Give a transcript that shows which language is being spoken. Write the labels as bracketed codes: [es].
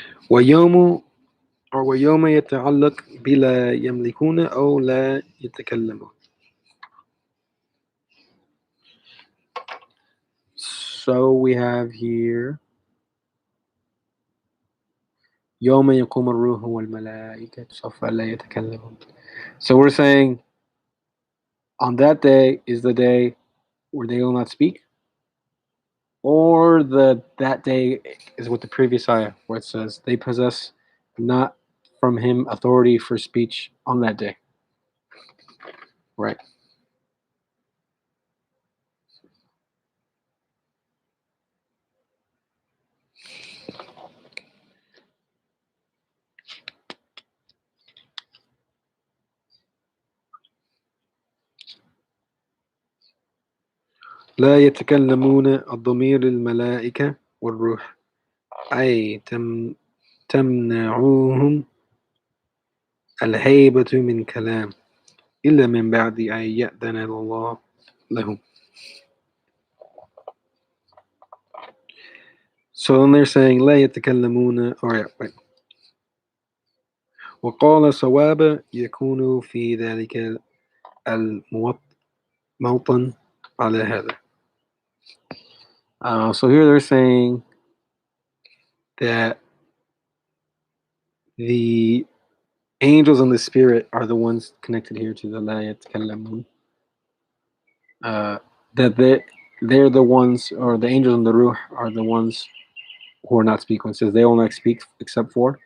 [ar] ويوم ويوم يتعلق بلا يملكون أو لا يتكلمون. [en] So we have here [ar] يوم يقوم الروح والملائكة صفا لا يتكلمون. [en] So we're saying on that day is the day where they will not speak, or that day is with the previous ayah where it says they possess not from him authority for speech on that day. Right. [ar] لا يتكلمون الضمير الملائكة والروح أي تمنعوهم الهيبة من كلام إلا من بعد أن يأذن الله لهم. [en] So then they're saying [ar] لا يتكلمون, [en] right. [ar] وقال صواب يكون في ذلك الموطن على هذا. [en] So here they're saying that the angels and the spirit are the ones connected here to the [ar] لا يتكلمون. [en] That they're the ones, or the angels and the ruh are the ones who are not speaking. It says they will not speak except for.